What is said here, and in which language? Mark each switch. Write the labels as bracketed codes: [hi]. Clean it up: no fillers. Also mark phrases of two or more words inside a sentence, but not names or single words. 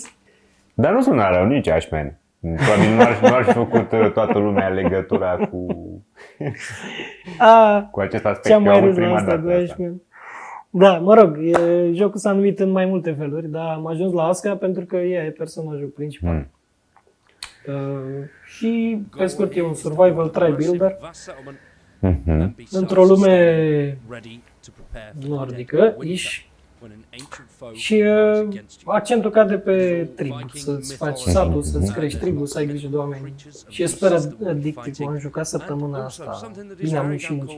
[ro] Dar nu sună rău nici Ashman. Probabil nu ar fi făcut toată lumea legătura cu acest aspect. Ce-am mai râs prima la asta dată cu Ashman. Da, mă rog, jocul s-a numit în mai multe feluri, dar am ajuns la Asca pentru că ea e personajul principal. Și, pe scurt, e un [en] survival try builder [ro] într-o lume nordică, și accentul cade pe tribu, să-ți faci satul, să-ți crești tribu, să ai grijă de oameni. Și e super addictiv, am jucat săptămâna asta, bine am și muncit.